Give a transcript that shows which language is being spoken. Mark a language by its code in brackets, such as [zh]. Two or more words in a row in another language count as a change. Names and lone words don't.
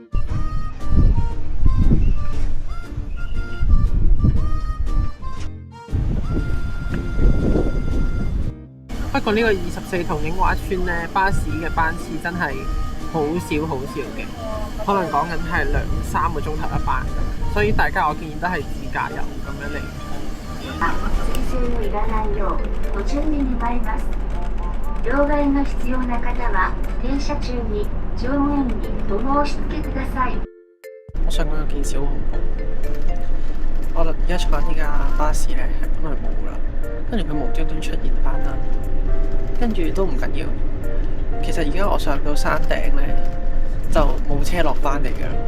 [yue] 不過呢個24筒影畫村呢，巴士嘅班次真係好少好少嘅，可能講緊係2-3個鐘頭一班咁，所以大家我建議都係自駕遊咁樣嚟。 [ja] 両替が必要な方は停車中に乗務員にお申し付けください。 [yue] 我想講有件事好恐怖，我而家坐緊呢架巴士咧，係本來冇啦，跟住佢無端端出現翻啦，跟住都唔緊要。其實而家我上到山頂咧，就冇車落翻嚟㗎啦。